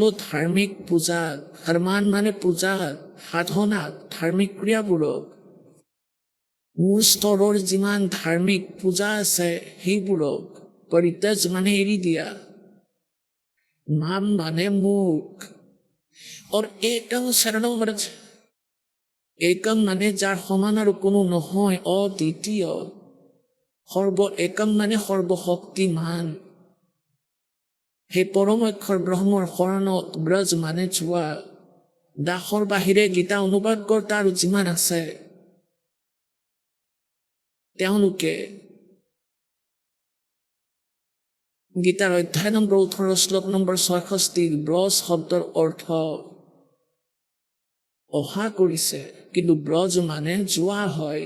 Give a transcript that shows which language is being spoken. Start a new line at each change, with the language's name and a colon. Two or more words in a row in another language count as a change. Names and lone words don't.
Assamese: ধাৰ্মিক পূজা, ধৰ্মান মানে পূজা সাধনা ধাৰ্মিক ক্ৰিয়াবোৰক, মোৰ স্তৰৰ যিমান ধাৰ্মিক পূজা আছে সেইবোৰক, পৰিত্যাজ মানে এৰি দিয়া, মাম মানে মোক,
Sanskrit: और एकम शरणम व्रज,
Assamese: एकम মানে যাৰ সমান আৰু কোনো নহয়, অদ্বিতীয়, সৰ্ব একম মানে সৰ্বশক্তিমান, সেই পৰমাক্ষৰ ব্ৰহ্মৰ শৰণত ব্ৰজ মানে যোৱা। দাসৰ বাহিৰে গীতা অনুবাদ কৰ্তা আৰু যিমান আছে তেওঁলোকে গীতাৰ অধ্যায় নম্বৰ 18 শ্লোক নম্বৰ 66 ব্ৰজ শব্দৰ অৰ্থ অহা কৰিছে, কিন্তু ব্ৰজ মানে যোৱা হয়।